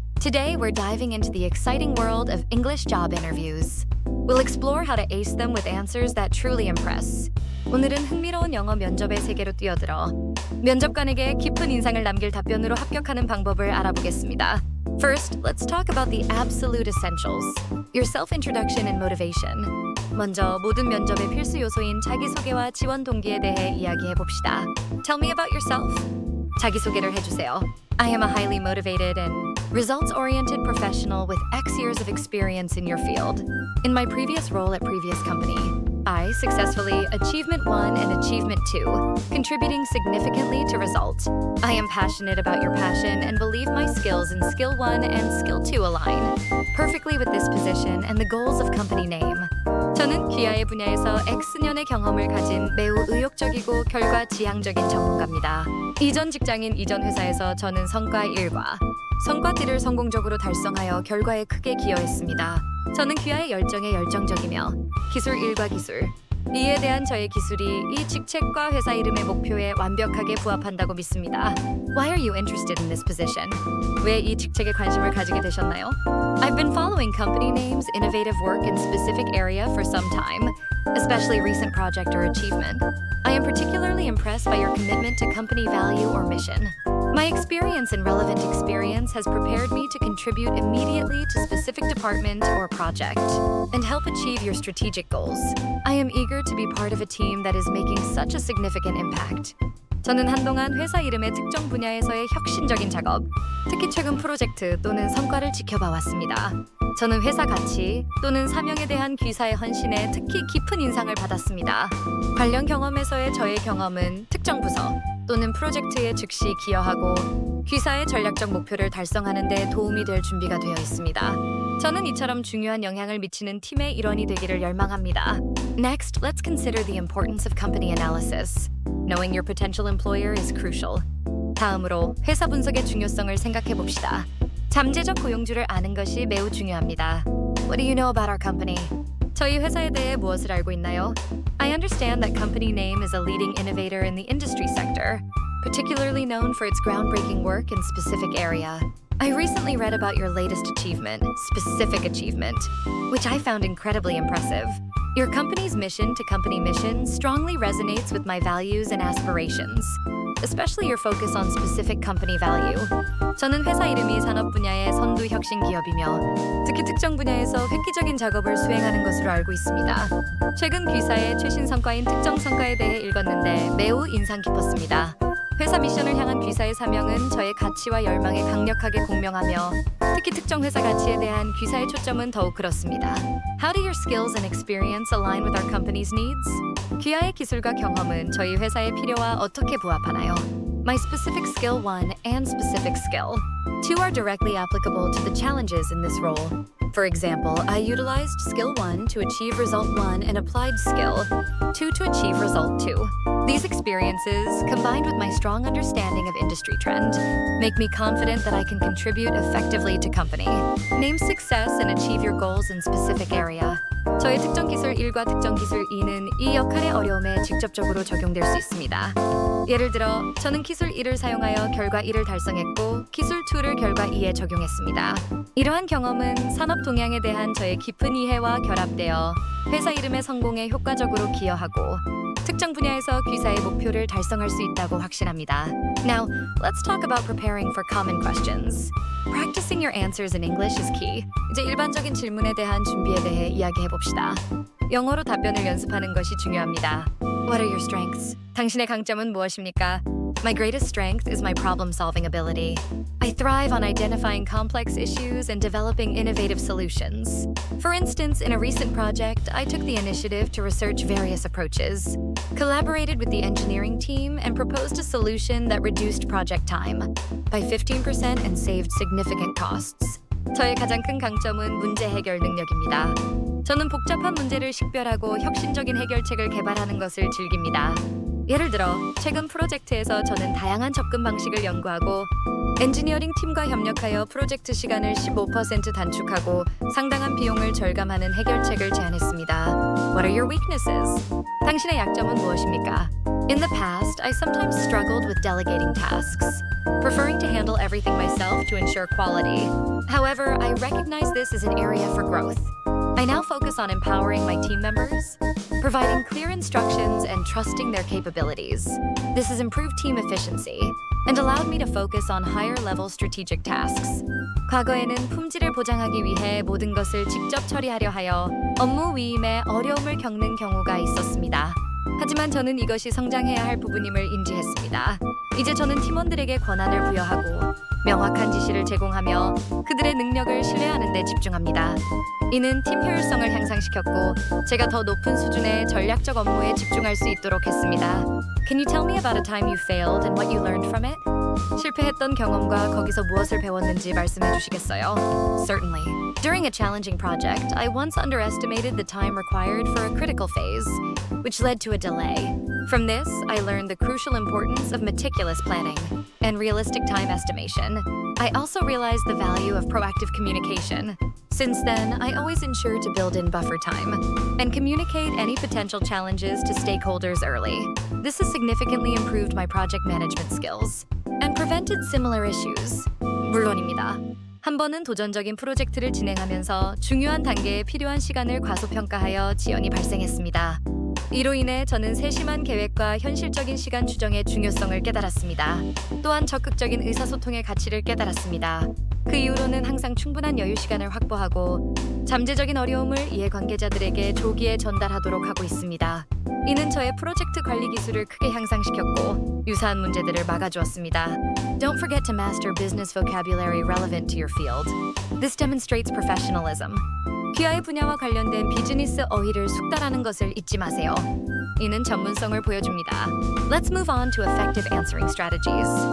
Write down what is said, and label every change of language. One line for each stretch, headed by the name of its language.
English: Today we're diving into the exciting world of English job interviews. We'll explore how to ace them with answers that truly impress.
Korean: 오늘은 흥미로운 영어 면접의 세계로 뛰어들어 면접관에게 깊은 인상을 남길 답변으로 합격하는 방법을 알아보겠습니다.
English: First, let's talk about the absolute essentials. Your self-introduction and motivation.
Korean: 먼저 모든 면접의 필수 요소인 자기소개와 지원 동기에 대해 이야기해 봅시다.
English: Tell me about yourself.
Korean: 자기소개를 해주세요.
English: I am a highly motivated and results-oriented professional with X years of experience in your field. In my previous role at previous company, I successfully Achievement 1 and Achievement 2, contributing significantly to results. I am passionate about your passion and believe my skills in Skill 1 and Skill 2 align perfectly with this position and the goals of company name.
Korean: 저는 귀하의 분야에서 X년의 경험을 가진 매우 의욕적이고 결과지향적인 전문가입니다. 이전 직장인 이전 회사에서 저는 성과 1과 성과 D를 성공적으로 달성하여 결과에 크게 기여했습니다. 저는 귀하의 열정에 열정적이며 기술 1과 기술, 2에 대한 저의 기술이 이 직책과 회사 이름의 목표에 완벽하게 부합한다고 믿습니다.
English: Why are you interested in this position?
Korean: 왜 이 직책에 관심을 가지게 되셨나요?
English: I've been following company names, innovative work in specific area for some time, especially recent project or achievement. I am particularly impressed by your commitment to company value or mission. My experience and relevant experience has prepared me to contribute immediately to specific department or project and help achieve your strategic goals. I am eager to be part of a team that is making such a significant impact.
Korean: 저는 한동안 회사 이름의 특정 분야에서의 혁신적인 작업, 특히 최근 프로젝트 또는 성과를 지켜봐 왔습니다. 저는 회사 가치 또는 사명에 대한 귀사의 헌신에 특히 깊은 인상을 받았습니다. 관련 경험에서의 저의 경험은 특정 부서 또는 프로젝트에 즉시 기여하고 귀사의 전략적 목표를 달성하는 데 도움이 될 준비가 되어 있습니다. 저는 이처럼 중요한 영향을 미치는 팀의 일원이 되기를 열망합니다.
English: Next, let's consider the importance of company analysis. Knowing your potential employer is crucial.
Korean: 다음으로 회사 분석의 중요성을 생각해 봅시다. 잠재적 고용주를 아는 것이 매우 중요합니다.
English: What do you know about our company?
Korean: 저희 회사에 대해 무엇을 알고 있나요?
English: I understand that company name is a leading innovator in the industry sector, particularly known for its groundbreaking work in specific area. I recently read about your latest achievement, specific achievement, which I found incredibly impressive. Your company's mission to company mission strongly resonates with my values and aspirations, especially your focus on specific company value.
Korean: 저는 회사 이름이 산업 분야의 선두 혁신 기업이며 특히 특정 분야에서 획기적인 작업을 수행하는 것으로 알고 있습니다. 최근 귀사의 최신 성과인 특정 성과에 대해 읽었는데 매우 인상 깊었습니다. 회사 미션을 향한 귀사의 사명은 저의 가치와 열망에 강력하게 공명하며 특히 특정 회사 가치에 대한 귀사의 초점은 더욱 그렇습니다.
English: How do your skills and experience align with our company's needs?
Korean: 귀하의 기술과 경험은 저희 회사의 필요와 어떻게 부합하나요?
English: My specific skill 1 and specific skill 2 are directly applicable to the challenges in this role. For example, I utilized skill 1 to achieve result 1 and applied skill 2 to achieve result 2. These experiences, combined with my strong understanding of industry trend, make me confident that I can contribute effectively to company. Name success and achieve your goals in specific area.
Korean: 저의 특정 기술 1과 특정 기술 2는 이 역할의 어려움에 직접적으로 적용될 수 있습니다. 예를 들어, 저는 기술 1을 사용하여 결과 1을 달성했고 기술 2를 결과 2에 적용했습니다. 이러한 경험은 산업 동향에 대한 저의 깊은 이해와 결합되어 회사 이름의 성공에 효과적으로 기여하고 특정 분야에서 귀사의 목표를 달성할 수 있다고 확신합니다.
English: Now, let's talk about preparing for common questions. Practicing your answers in English is key.
Korean: 이제 일반적인 질문에 대한 준비에 대해 이야기해 봅시다. 영어로 답변을 연습하는 것이 중요합니다.
English: What are your strengths?
Korean: 당신의 강점은 무엇입니까?
English: My greatest strength is my problem-solving ability. I thrive on identifying complex issues and developing innovative solutions. For instance, in a recent project, I took the initiative to research various approaches, collaborated with the engineering team, and proposed a solution that reduced project time by 15% and saved significant costs.
Korean: 저의 가장 큰 강점은 문제 해결 능력입니다. 저는 복잡한 문제를 식별하고 혁신적인 해결책을 개발하는 것을 즐깁니다. 예를 들어, 최근 프로젝트에서 저는 다양한 접근 방식을 연구하고 엔지니어링 팀과 협력하여 프로젝트 시간을 15% 단축하고 상당한 비용을 절감하는 해결책을 제안했습니다.
English: What are your weaknesses?
Korean: 당신의 약점은 무엇입니까?
English: In the past, I sometimes struggled with delegating tasks, preferring to handle everything myself to ensure quality. However, I recognize this as an area for growth. I now focus on empowering my team members, providing clear instructions, and trusting their capabilities. This has improved team efficiency and allowed me to focus on higher-level strategic tasks.
Korean: 과거에는 품질을 보장하기 위해 모든 것을 직접 처리하려 하여 업무 위임에 어려움을 겪는 경우가 있었습니다. 하지만 저는 이것이 성장해야 할 부분임을 인지했습니다. 이제 저는 팀원들에게 권한을 부여하고 명확한 지시를 제공하며 그들의 능력을 신뢰하는 데 집중합니다. 이는 팀 효율성을 향상시켰고 제가 더 높은 수준의 전략적 업무에 집중할 수 있도록 했습니다.
English: Can you tell me about a time you failed and what you learned from it?
Korean: 실패했던 경험과 거기서 무엇을 배웠는지 말씀해 주시겠어요?
English: Certainly. During a challenging project, I once underestimated the time required for a critical phase, which led to a delay. From this, I learned the crucial importance of meticulous planning and realistic time estimation. I also realized the value of proactive communication. Since then, I always ensure to build in buffer time and communicate any potential challenges to stakeholders early. This has significantly improved my project management skills and prevented similar issues.
Korean: 물론입니다. 한 번은 도전적인 프로젝트를 진행하면서 중요한 단계에 필요한 시간을 과소평가하여 지연이 발생했습니다. 이로 인해 저는 세심한 계획과 현실적인 시간 추정의 중요성을 깨달았습니다. 또한 적극적인 의사소통의 가치를 깨달았습니다. 그 이후로는 항상 충분한 여유 시간을 확보하고 잠재적인 어려움을 이해관계자들에게 조기에 전달하도록 하고 있습니다. 이는 저의 프로젝트 관리 기술을 크게 향상시켰고 유사한 문제들을 막아주었습니다.
English: Don't forget to master business vocabulary relevant to your field. This demonstrates professionalism.
Korean: 귀하의 분야와 관련된 비즈니스 어휘를 숙달하는 것을 잊지 마세요. 이는 전문성을 보여줍니다.
English: Let's move on to effective answering strategies.